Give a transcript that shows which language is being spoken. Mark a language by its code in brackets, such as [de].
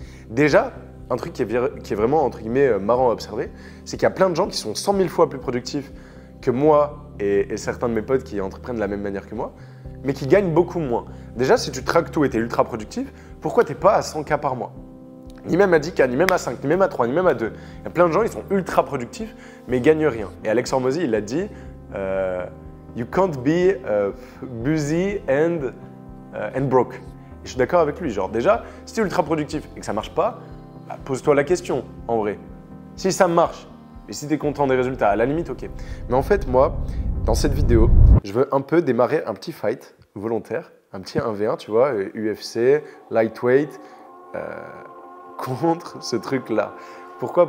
[fr] Déjà, un truc qui est vraiment, entre guillemets, marrant à observer, c'est qu'il y a plein de gens qui sont 100 000 fois plus productifs que moi et certains de mes potes qui entreprennent de la même manière que moi, mais qui gagnent beaucoup moins. Déjà, si tu traques tout et tu es ultra productif, pourquoi tu n'es pas à 100 K par mois? Ni même à 10 K, ni même à 5, ni même à 3, ni même à 2. Il y a plein de gens, ils sont ultra productifs, mais ils ne gagnent rien. Et Alex Hormozy, il a dit [en] You can't be busy and broke. [fr] Et je suis d'accord avec lui. Genre, déjà, si tu es ultra productif et que ça ne marche pas, bah, pose-toi la question, en vrai. Si ça marche, et si tu es content des résultats, à la limite, ok. Mais en fait, moi, dans cette vidéo, je veux un peu démarrer un petit fight volontaire, un petit 1v1, tu vois, UFC, lightweight, contre ce truc-là. Pourquoi?